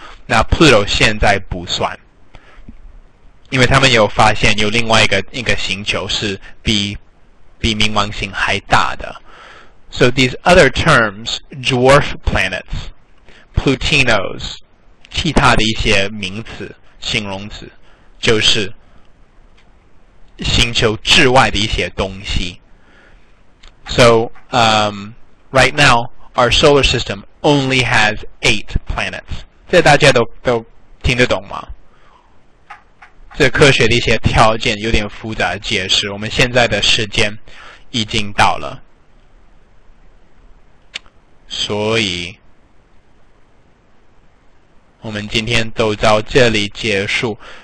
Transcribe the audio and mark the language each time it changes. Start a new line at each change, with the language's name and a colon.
Chinese: 那 Pluto 现在不算，因为他们有发现有另外一个星球是比冥王星还大的。
English: So these other terms, dwarf planets, Plutinos,
Chinese: 其他的一些名词、形容词，就是星球之外的一些东西。
English: So, right now, our solar system only has 8 planets.
Chinese: 这大家都听得懂吗？这科学的一些条件有点复杂的解释，我们现在的时间已经到了，所以我们今天都到这里结束。